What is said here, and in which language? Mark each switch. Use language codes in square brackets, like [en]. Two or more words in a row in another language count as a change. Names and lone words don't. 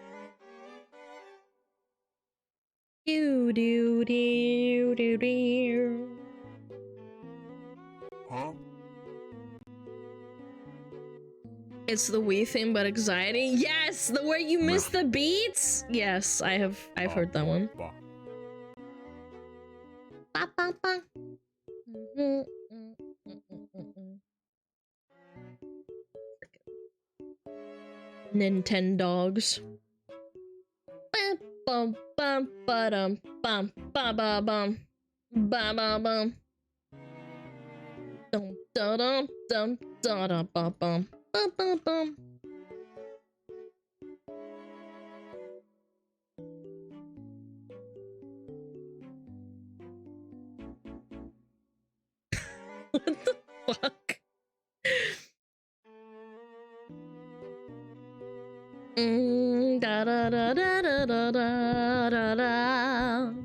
[en] Do do do do do. Huh? It's the Wii thing, but anxiety. Yes, the where you miss the beats. Yes, I've heard that one. Ba, ba, ba. Nintendogs. Bum bum ba-dum bum ba ba bum ba ba bum dum da dum dum da da ba bum ba ba bum. What the fuck? Da da da da da da da da da.